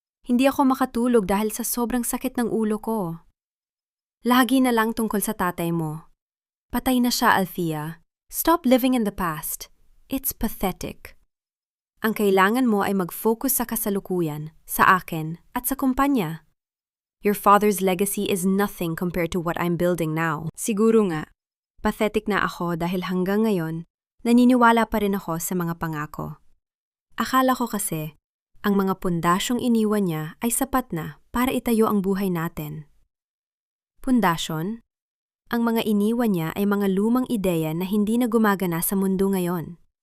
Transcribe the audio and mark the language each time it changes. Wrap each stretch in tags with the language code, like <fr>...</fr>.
<tl>Hindi ako makatulog dahil sa sobrang sakit ng ulo ko. Lagi na lang tungkol sa tatay mo. Patay na siya, Althea.</tl> <en>Stop living in the past. It's pathetic.</en> <tl>Ang kailangan mo ay mag-focus sa kasalukuyan, sa akin, at sa kumpanya.</tl> <en>Your father's legacy is nothing compared to what I'm building now.</en> <tl>Siguro nga, pathetic na ako dahil hanggang ngayon, naniniwala pa rin ako sa mga pangako. Akala ko kasi, ang mga pundasyong iniwan niya ay sapat na para itayo ang buhay natin. Pundasyon? Ang mga iniwan niya ay mga lumang ideya na hindi na gumagana sa mundo ngayon.</tl>